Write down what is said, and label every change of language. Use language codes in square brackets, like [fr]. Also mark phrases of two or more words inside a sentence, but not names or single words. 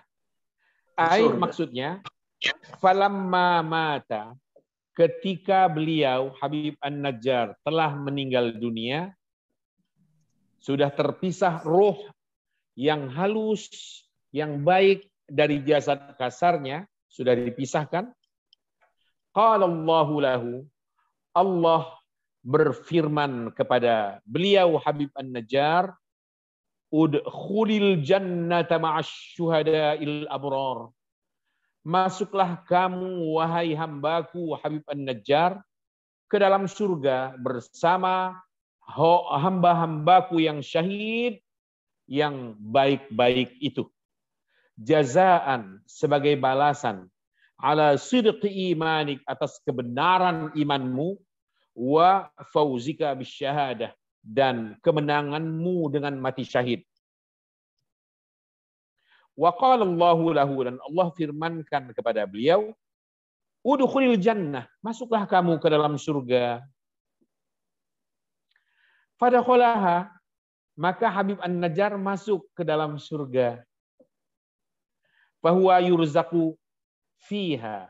[id] Maksudnya, [ar] فلما مات, [id] ketika beliau Habib An-Najjar telah meninggal dunia, sudah terpisah roh yang halus, yang baik dari jasad kasarnya, sudah dipisahkan. [ar] قال الله له, [id] Allah berfirman kepada beliau Habib An-Najjar, [ar] ادخل الجنة مع الشهداء الأبرار. [id] Masuklah kamu wahai hambaku Habib An-Najjar ke dalam surga bersama hamba-hambaku yang syahid yang baik-baik itu. Jazaan sebagai balasan [ar] على صدق إيمانك [id] atas kebenaran imanmu [ar] وفوزك بالشهادة [id] dan kemenanganmu dengan mati syahid. [ar] Wa qala Allahu lahu, [id] dan Allah firmankan kepada beliau, [ar] ادخل الجنة, [id] masuklah kamu ke dalam surga. [ar] فدخلها, [id] maka Habib An-Najjar masuk ke dalam surga. [ar] Fahuwa yurzaqu fiha.